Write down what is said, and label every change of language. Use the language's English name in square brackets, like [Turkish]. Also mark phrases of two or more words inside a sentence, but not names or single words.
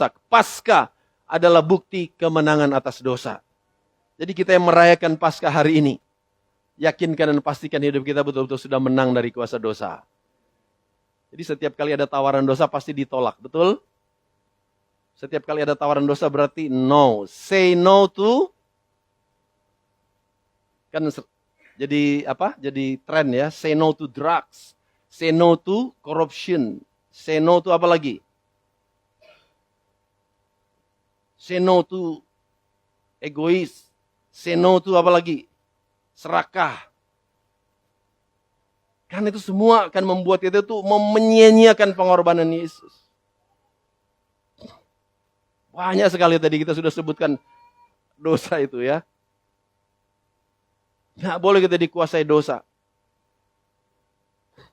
[Indonesian] Paskah adalah bukti kemenangan atas dosa. Jadi kita yang merayakan Paskah hari ini, yakinkan dan pastikan hidup kita betul-betul sudah menang dari kuasa dosa. Jadi setiap kali ada tawaran dosa pasti ditolak, betul? Setiap kali ada tawaran dosa berarti no. [English] Say no to, [Indonesian] kan jadi apa? Jadi tren ya. [English] Say no to drugs. Say no to corruption. Say no to [Indonesian] apa lagi? [English] Say no to egois. Say no to [Indonesian] apa lagi? Serakah. Kan itu semua akan membuat kita itu menyia-nyiakan pengorbanan Yesus. Banyak sekali tadi kita sudah sebutkan dosa itu ya. Nggak boleh kita dikuasai dosa.